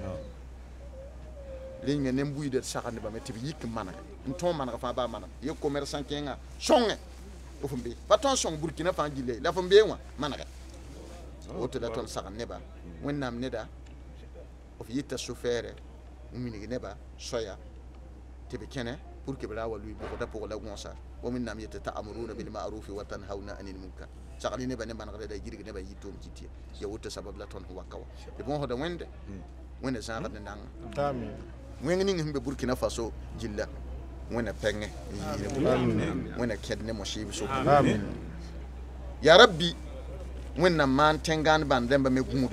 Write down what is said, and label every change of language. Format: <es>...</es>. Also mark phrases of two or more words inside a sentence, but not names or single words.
<mos>rẽnga nem-buiida d sagl nebame tɩ b yik n maneg n tõog maneg fãa baa maneg ye commerçã kẽngã sõnge f n be pa tõnd sõng burkina fãa gille la f n bee wã manege woto la tõnd sagl neba wẽnnaam neda f yɩta sofɛɛrɛ n minig neba soya tɩ b kẽne</mos> <fr>pour que</fr> <mos>b ra wa lui bʋgda pʋg la gõosa wa wẽnnaam yetɩ</mos> <ar>تأمرون بالمعروف وتنهون عن المنكر</ar> <mos>sagl neba ne manegda da yirg neba yɩ tʋʋm kɩt ya woto sabab la tõnd waka wa tɩ bõosda wẽnde wẽnna zãagd ne nanga wẽng ning sẽn be burkina faso gilla wẽnna pɛngẽ wẽnna kẽd ne mosɩɩb so</mos> <ar>يا ربي</ar> <mos>wẽnnaam maan tẽngãand bãnd rẽmba me gũude</mos>